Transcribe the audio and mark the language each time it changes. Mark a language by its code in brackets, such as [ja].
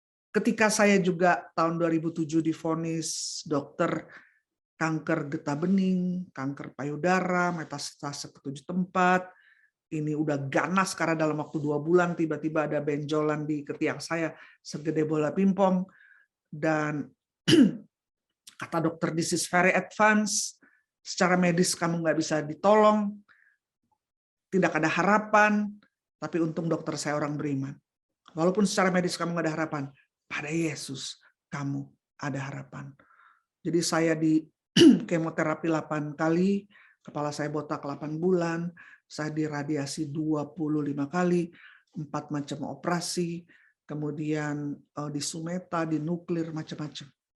[id] Ketika saya juga tahun 2007 divonis dokter kanker getah bening, kanker payudara, metastase ke 7 tempat. Ini udah ganas karena dalam waktu 2 bulan tiba-tiba ada benjolan di ketiak saya segede bola pingpong. Dan kata dokter, [en] this is very advanced. [id] Secara medis kamu nggak bisa ditolong. Tidak ada harapan. Tapi untung dokter saya orang beriman. Walaupun secara medis kamu nggak ada harapan, pada Yesus kamu ada harapan. Jadi saya di kemoterapi 8 kali, kepala saya botak 8 bulan, saya diradiasi 25 kali, 4 macam operasi, kemudian di sumeta, di nuklir, macam-macam.